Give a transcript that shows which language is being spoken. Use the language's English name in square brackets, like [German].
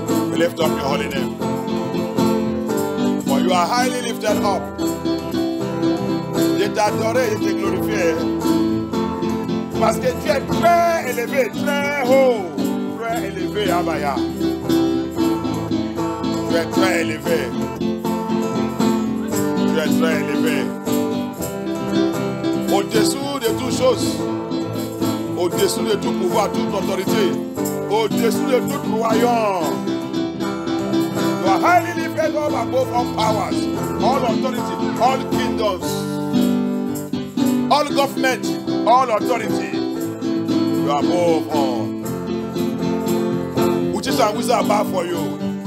[English] We lift up your holy name. For you are highly lifted up. [French] Je t'adorerai, je te glorifierai. Parce que tu es très élevé, très haut. très élevé, Abaya. Tu es très élevé. Tu es très élevé. Au-dessous de toutes choses, au-dessous de tout pouvoir, toute autorité, au-dessous de tout royaume. [English] You are highly lifted up above all powers, all authority, all kingdoms, all government, all authority. You are above all. Witches and wizards bow for you.